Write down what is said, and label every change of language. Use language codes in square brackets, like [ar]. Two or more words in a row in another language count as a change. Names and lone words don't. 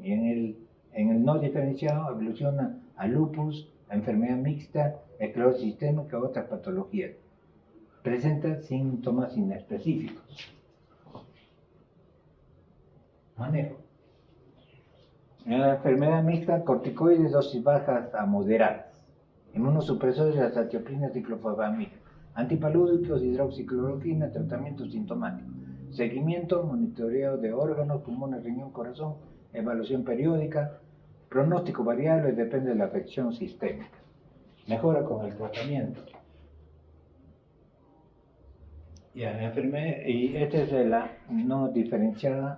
[es] Y en el no diferenciado evoluciona a lupus, a enfermedad mixta, esclerosis sistémica u otras patologías. Presenta síntomas inespecíficos. Manejo. En la enfermedad mixta, corticoides dosis bajas a moderadas. Inmunosupresores, las azatioprina, ciclofosfamida. Antipalúdicos, hidroxicloroquina, tratamiento sintomático. Seguimiento, monitoreo de órganos, pulmones, riñón, corazón, evaluación periódica. Pronóstico variable, depende de la afección sistémica. Mejora con el tratamiento. Ya, la enfermedad, y esta es la no diferenciada.